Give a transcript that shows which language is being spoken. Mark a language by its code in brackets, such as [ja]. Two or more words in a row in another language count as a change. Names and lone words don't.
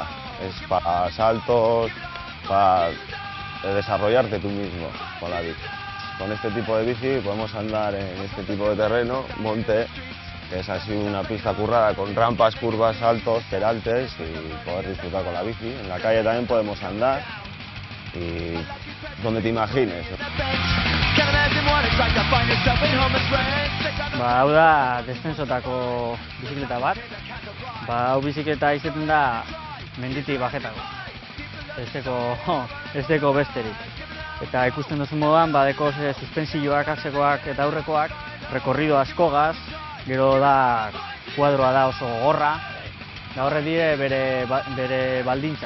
[es] Es para saltos, para desarrollarte tú mismo con la bici. Con este tipo de bici podemos andar en este tipo de terreno, monte, que es así una pista currada con rampas, curvas, saltos, peraltes y poder disfrutar con la bici. En la calle también podemos andar y donde te imagines. [eu] Hau da descensotako bizikleta bat. Hau bizikleta izaten da menditik bajetako. Ez deko besterik. Eta ikusten duzu moduan, badeko suspensioak, atzekoak eta aurrekoak, rekorrido askogaz, gero da kuadroa da oso gogorra, da horre dire bere baldintzak.